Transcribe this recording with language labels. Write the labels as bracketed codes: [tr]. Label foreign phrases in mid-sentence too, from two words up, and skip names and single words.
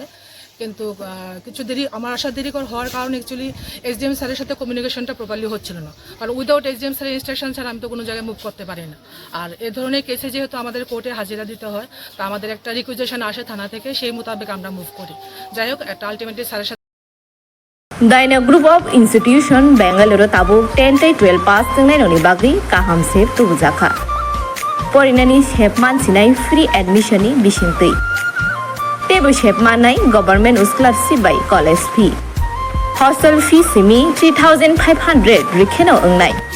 [bn] কিন্তু কিছু দেরি, আমার আসার দেরি হওয়ার কারণে [en] actually SDM [bn] স্যারের সাথে কমিউনিকেশনটা প্রপারলি হচ্ছিল না। কারণ [en] without SDM [bn] স্যারের ইনস্ট্রাকশন ছাড়া আমি তো কোনো জায়গায় মুভ করতে পারি না। আর এ ধরনের কেসে যেহেতু আমাদের কোর্টে হাজিরা দিতে হয়, তা আমাদের একটা রিকুইজিশন আসে থানা থেকে, সেই মোতাবেক আমরা মুভ করি। যাই হোক একটা আলটিমেটলি স্যারের সাথে [trp] Daina Group of Institution Bangalore tabuk 10-12 pass tengnai bagri kaham sep tubujaka. Porinani sep mansinai [en] free admission [trp] ni bisingtui. Tebo sep manai [en] government scholarship [trp] by [en] college fee. Hostel fee [trp] simi 3,500 rikheno ongnai.